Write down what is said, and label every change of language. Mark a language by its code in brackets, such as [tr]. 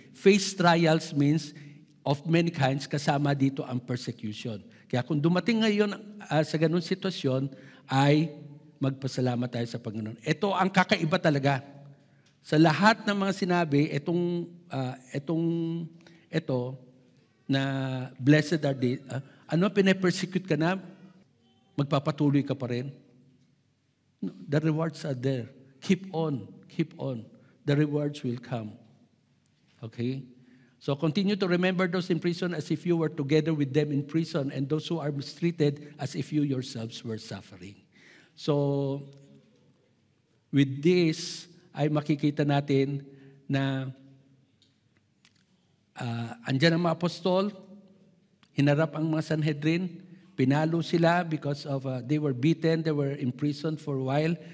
[en] Face trials means of many kinds, [tl] kasama dito ang persecution. Kaya kung dumating ngayon sa ganun sitwasyon, ay magpasalamat tayo sa Panginoon. Ito ang kakaiba talaga. Sa lahat ng mga sinabi, ito na [en] blessed are they, [tl] pinapersecute ka na, magpapatuloy ka pa rin. [en] No, the rewards are there. Keep on. Keep on. The rewards will come. Okay? So continue to remember those in prison as if you were together with them in prison, and those who are mistreated as if you yourselves were suffering. [tl] So, with this, ay makikita natin na andyan ang mga apostol, hinarap ang mga Sanhedrin, pinalo sila [en] because of they were beaten, they were imprisoned for a while.